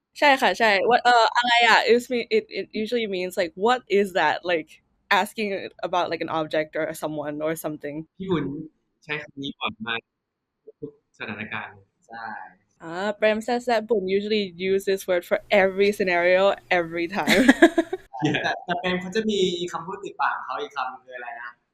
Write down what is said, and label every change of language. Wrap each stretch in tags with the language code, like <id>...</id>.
<th>ใช่ค่ะใช่</th> <en>what</en> <th>อะไรอ่ะ</th> <en>it usually means like what is that, like asking about like an object or someone or something.</en> <th>พี่บุญใช้คำนี้บ่อยมากทุกสถานการณ์เลย ใช่</th> <en>Prem says that Boun usually use this word for every scenario every time.</en> <th>แต่เป็นเขาจะมีคำพูดติดปากของเขาอีกคำคืออะไรนะ</th>